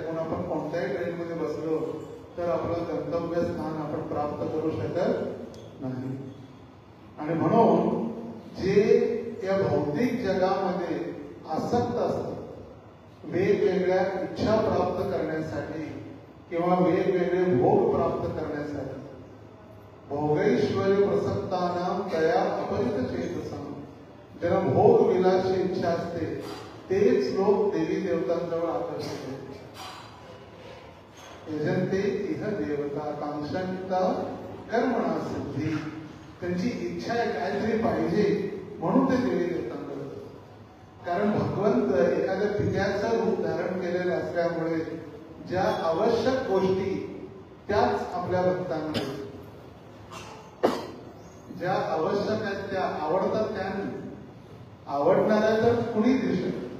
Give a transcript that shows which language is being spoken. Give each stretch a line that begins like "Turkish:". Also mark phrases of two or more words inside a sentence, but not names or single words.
Marathi: पण आपण कोणत्याही ट्रेनमध्ये बसलो तर आपलं गंतव्य स्थान आपण प्राप्त करू शकत नाही. आणि म्हणून जे या भौतिक जगामध्ये आसक्त असतात, वेगवेगळ्या इच्छा प्राप्त करण्यासाठी किंवा वेगवेगळे भोग प्राप्त करण्यासाठी,
Sanskrit: भोगैश्वर्य प्रसक्तानां तया अपरित चेतसां,
Marathi: ज्यांना भोग विलाची इच्छा असते तेच लोक देवी देवतांजवळ आकर्षित होतात.
Sanskrit: यजन्ते इह देवता कांक्षन्ता कर्मणा सिद्धी,
Marathi: त्यांची इच्छा आहे काहीतरी पाहिजे म्हणून ते देवी देवतांजवळ जातात. कारण भगवंत एखाद्या पित्याचं रूप धारण केलेलं असल्यामुळे ज्या आवश्यक गोष्टी त्याच आपल्या भक्तांना, ज्या आवश्यक आहेत त्या आवडतात त्या नाही, आवडणाऱ्या तर कुणी देऊ शकत.